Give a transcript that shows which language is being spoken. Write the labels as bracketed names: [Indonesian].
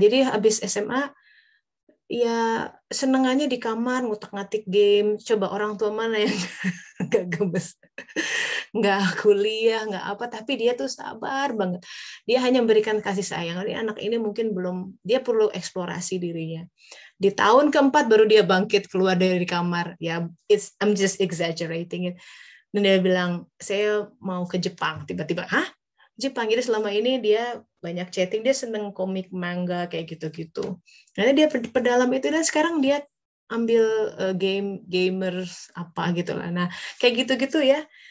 [Indonesian] Jadi habis SMA ya senengannya di kamar ngutak-ngatik game. Coba orang tua mana yang nggak gemes, nggak kuliah, nggak apa, tapi dia tuh sabar banget. Dia hanya memberikan kasih sayang. Jadi anak ini mungkin dia perlu eksplorasi dirinya. Di tahun keempat baru dia bangkit keluar dari kamar. [English] Ya, I'm just exaggerating it. [Indonesian] Dan dia bilang, saya mau ke Jepang. Tiba-tiba, hah? Jepang. Jadi selama ini dia banyak chatting, dia seneng komik manga kayak gitu-gitu. Nanti dia perdalam itu dan sekarang dia ambil gamers apa gitu lah. Nah, kayak gitu-gitu ya.